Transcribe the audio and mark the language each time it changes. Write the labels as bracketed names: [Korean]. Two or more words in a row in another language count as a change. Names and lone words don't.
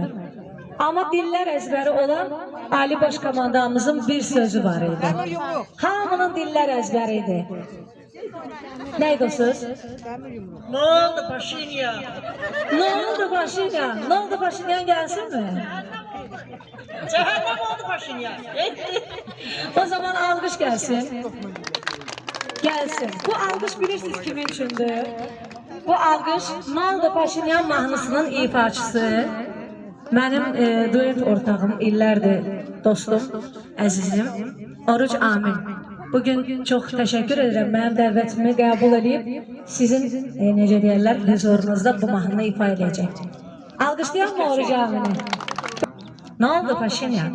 [Azerbaijani] Amma dillər əzbəri olan Ali Baş Komandanımızın bir sözü var idi. Hamının dillər əzbəri idi. [Turkish] Neydi o söz? Ne oldu Paşinyan? Ne oldu Paşinyan? Ne oldu Paşinyan gelsin mi? Cehennem oldu Paşinyan. O zaman alkış gelsin. Gelsin. [Azerbaijani] Bu alkış bilirsiniz kimin içindir? Bu alkış Noldu Paşinyan mahnısının ifaçısı. Benim duet ortağım, illərdir dostum, əzizim, Oruc Amin. Bugün çox təşəkkür edirəm, mənim dəvətimi qəbul edib, sizin, necə deyərlər, huzurunuzda bu mahnını ifa edəcək. Alqışlayaq mı Oruc Amini? Nə oldu Paşinyan?